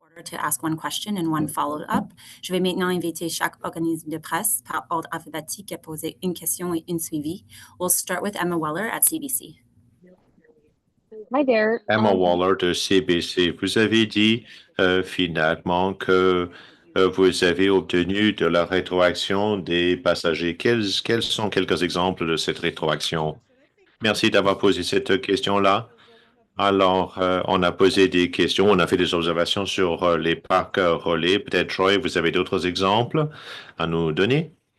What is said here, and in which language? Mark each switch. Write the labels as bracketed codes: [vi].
[en] To ask one question and one follow-up. [fr] Je vais maintenant inviter chaque organisme de presse par ordre alphabétique à poser une question et une suivi. [en] We'll start with Emma Weller at CBC. Hi there. [fr] Emma Waller de CBC. Vous avez dit finalement que vous avez obtenu de la rétroaction des passagers. Quels sont quelques exemples de cette rétroaction? Merci d'avoir posé cette question-là. Alors, on a posé des questions, on a fait des observations sur les parcs relais. Peut-être, Troy, vous avez d'autres exemples à nous donner?